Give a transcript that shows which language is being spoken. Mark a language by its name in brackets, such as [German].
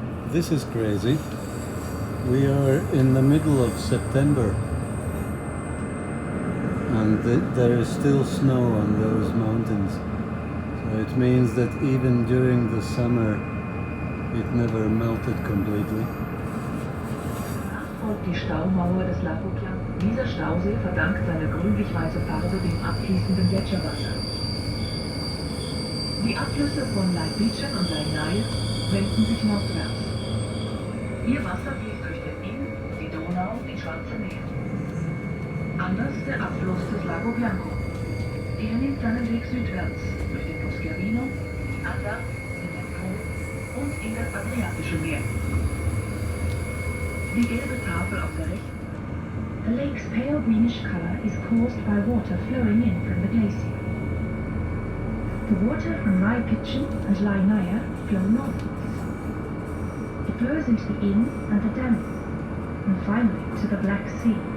[English] This is crazy. We are in the middle of September and there is still snow on those mountains. So it means that even during the summer it never melted completely. [German] Folgt die Staumauer des Lago Bianco. Dieser Stausee verdankt seine grünlich-weiße Farbe dem abfließenden Gletscherwasser. Die Abflüsse von Leitbietschen und Leinae wenden sich nordwärts. Ihr Wasser fließt durch den Inn, die Donau und die Schwarze Meer. Anders der Abfluss des Lago Bianco. Er nimmt seinen Weg südwärts durch den Poschiavino, abwärts in den Po und in das Adriatische Meer. Die gelbe Tafel auf der rechten. [English] The lake's pale greenish color is caused by water flowing in from the glacier. The water from Leitbietschen and Leinae flow northwards. It flows into the Inn and the Danube, and finally to the Black Sea.